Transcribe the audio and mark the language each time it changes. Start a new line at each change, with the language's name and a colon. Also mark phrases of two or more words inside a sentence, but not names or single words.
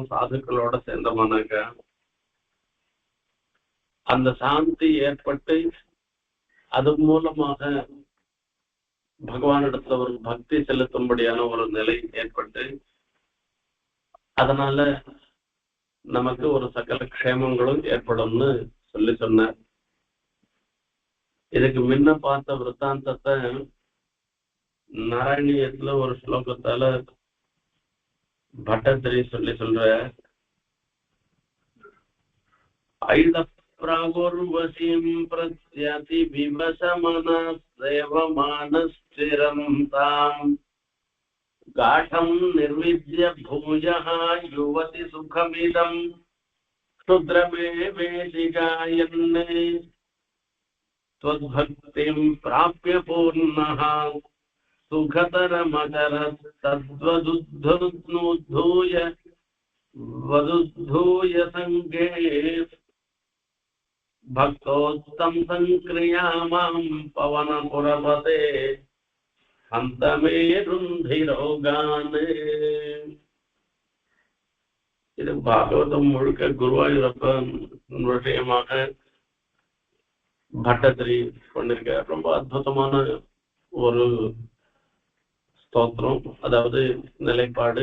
Tamil: சாதுக்களோட சேர்ந்தோம்னாக்கா அந்த சாந்தி ஏற்பட்டு அது மூலமாக பகவானிடத்துல ஒரு பக்தி செலுத்தும்படியான ஒரு நிலை ஏற்பட்டு அதனால நமக்கு ஒரு சகல க்ஷேமங்களும் ஏற்படும்னு சொன்னார். இதுக்கு முன்ன பார்த்த விருத்தாந்தத்தை நாராயணியத்துல ஒரு ஸ்லோகத்தால பட்டத்திரி சொல்ற
Sanskrit: ऐत प्रागुर्वसीं प्रत्याति विवशमनस्सेवमानश्चिरं ताम् गाढं निर्विद्य भूयः युवति सुखमिदं क्षुद्रमेवेशिगायन् त्वद्भक्तिं प्राप्य पूर्णः सुखतरमचरस्तद्वदुद्धूय वदुद्धूय संगे भक्तोत्तम संक्रियामां पवनपुरपते हन्तमे रुन्धिरोगान्.
Tamil: இது பாகவதம் முழுக்க குருவாயூரப்பன் விஷயமாக பட்டத்திரி பண்ணிருக்க ரொம்ப அற்புதமான ஒரு ஸ்தோத்திரம். அதாவது நிலைப்பாடு.